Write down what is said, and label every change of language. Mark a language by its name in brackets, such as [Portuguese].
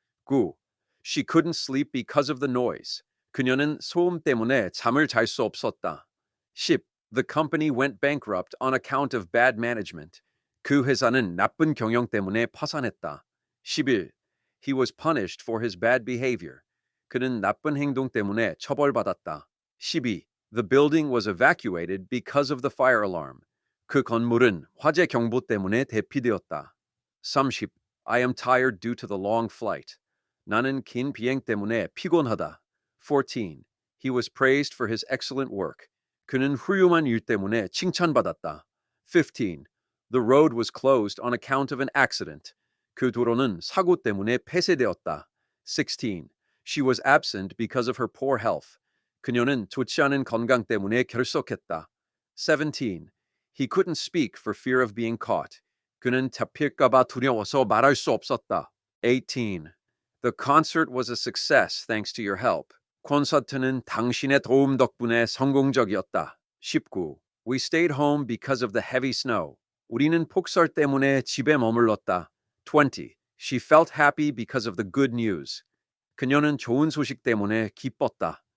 [English] 9. She couldn't sleep because of the noise. [Korean] 그녀는 소음 때문에 잠을 잘 수 없었다. [English] 10. The company went bankrupt on account of bad management. [Korean] 그 회사는 나쁜 경영 때문에 파산했다. [English] 11. He was punished for his bad behavior. [Korean] 그는 나쁜 행동 때문에 처벌받았다. [English] 12. The building was evacuated because of the fire alarm. [Korean] 그 건물은 화재 경보 때문에 대피되었다. [English] 30. I am tired due to the long flight. [Korean] 나는 긴 비행 때문에 피곤하다. [English] 14. He was praised for his excellent work. [Korean] 그는 훌륭한 일 때문에 칭찬받았다. [English] 15. The road was closed on account of an accident. [Korean] 그 도로는 사고 때문에 폐쇄되었다. [English] 16. She was absent because of her poor health. [Korean] 그녀는 좋지 않은 건강 때문에 결석했다. [English] 17. He couldn't speak for fear of being caught. [Korean] 그는 잡힐까봐 두려워서 말할 수 없었다. [English] 18. The concert was a success thanks to your help. [Korean] 콘서트는 당신의 도움 덕분에 성공적이었다. [English] 19. We stayed home because of the heavy snow. [Korean] 우리는 폭설 때문에 집에 머물렀다. [English] 20. She felt happy because of the good news. [Korean] 그녀는 좋은 소식 때문에 기뻤다.